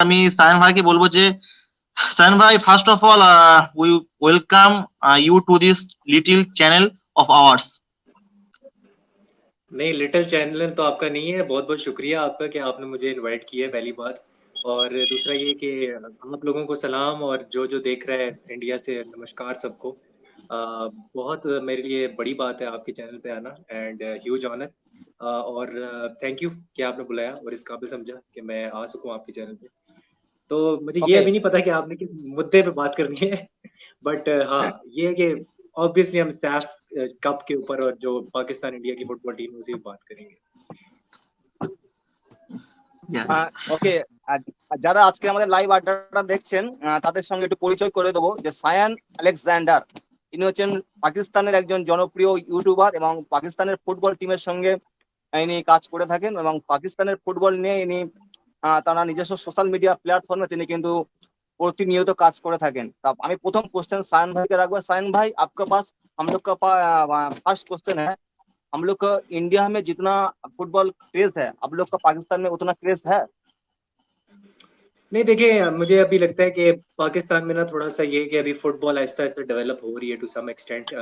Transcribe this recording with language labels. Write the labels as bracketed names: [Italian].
[Bangla] আমি সায়ন ভাইকে বলবো যে সায়ন ভাই, [English] First of all we welcome you to this little channel of ours. [Hindi] नहीं, लिटिल चैनल तो आपका नहीं है। बहुत बहुत शुक्रिया आपका कि आपने मुझे इनवाइट किया है, पहली बात। और दूसरा ये कि आप लोगों को सलाम, और जो जो देख रहा है इंडिया से नमस्कार सबको। बहुत मेरे लिए बड़ी बात है आपके चैनल पे आना, [English] And huge honour. [Hindi] और थैंक यू कि आपने बुलाया और इस काबिल समझा कि मैं आ सकूं आपके चैनल पे। तो मुझे ये [English] Okay. [Hindi] अभी नहीं पता कि आपने किस मुद्दे पे बात करनी है, बट हाँ, ये है कि ऑब्वियसली हम सैफ कप के ऊपर और जो पाकिस्तान इंडिया की फुटबॉल टीम है उसी पे बात करेंगे। [Bangla] ওকে, যারা আজকে আমাদের লাইভ আড্ডাটা দেখছেন তাদের সঙ্গে একটু পরিচয় করে দেবো যে সায়ান আলেকজান্ডার, ইনি হচ্ছেন পাকিস্তানের একজন জনপ্রিয় ইউটিউবার এবং পাকিস্তানের ফুটবল টিমের সঙ্গে ইনি কাজ করে থাকেন এবং পাকিস্তানের ফুটবল নিয়ে ইনি তারা নিজস্ব সোশ্যাল মিডিয়া প্ল্যাটফর্মে তিনি কিন্তু প্রতিনিয়ত কাজ করে থাকেন। তা আমি প্রথম [Hindi] क्वेश्चन सायन भाई के रखूंगा। सायन भाई, आपके पास हम लोग का फर्स्ट क्वेश्चन है, हम लोग का इंडिया में जितना फुटबॉल क्रेज है, आप लोग का पाकिस्तान में उतना क्रेज है? नहीं, देखिए, मुझे अभी लगता है कि पाकिस्तान में ना थोड़ा सा ये है कि अभी फुटबॉल आहिस्ता आहिस्ता डेवलप हो रही है [English] To some extent.